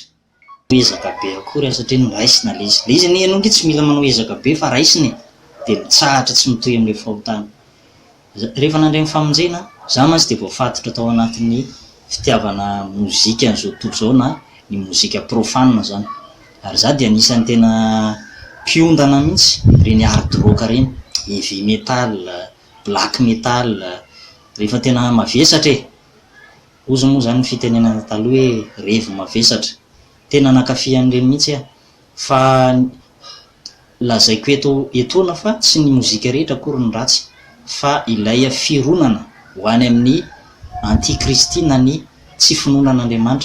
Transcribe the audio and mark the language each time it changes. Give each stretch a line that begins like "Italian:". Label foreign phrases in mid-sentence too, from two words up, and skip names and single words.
Malagasy: Ezaka be akory satria niraisina le izy. Le izy ny ianao ndray tsy mila manao ezaka be fa raisiny dia mitsahatra tsy mitohy amin'ilay fahotana. Rehefa nandray ny famonjena, za mantsy dia voafatotra tao anatin'ny fitiavana mozika an'izao tontolo izao na ny mozika profane zany. Ary za dia anisan'ny tena mpiondana mihitsy reny
English: hard rock
Malagasy: reny,
English: heavy metal, black metal,
Malagasy: rehefa tena mavesatra ozy moa zany ny fitenenana taloha hoe revo mavesatra. Tena nankafy an'ireny mihitsy fa lazaiko etoana fa tsy ny mozika rehetra akory ny ratsy, fa ilay fironana ho any amin'ny antikristy na ny tsy finoanan'Andriamanitra.